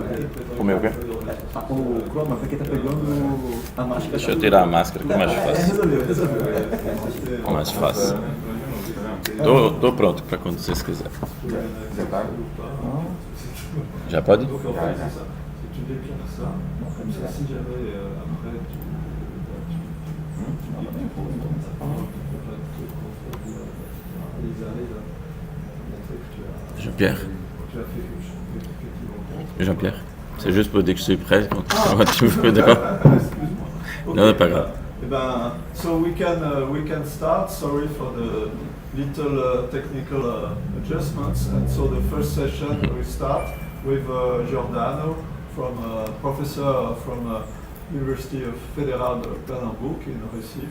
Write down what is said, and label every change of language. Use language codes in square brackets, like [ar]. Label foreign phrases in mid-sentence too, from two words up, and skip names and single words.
[pt] O meu quê? O Chrome, porque tá pegando a máscara. Deixa eu tirar a máscara que é mais fácil. Resolveu. Mais fácil. Tô pronto para quando vocês quiserem. Já pode? Já. [fr] Jean-Pierre, c'est juste pour dire que je suis prêt quand tu me fais d'accord. Non, pas grave. [en] So we can start. Sorry for the little technical adjustments. And so the first session we start with Giordano, from professor from University of Federal de Pernambuco in Recife.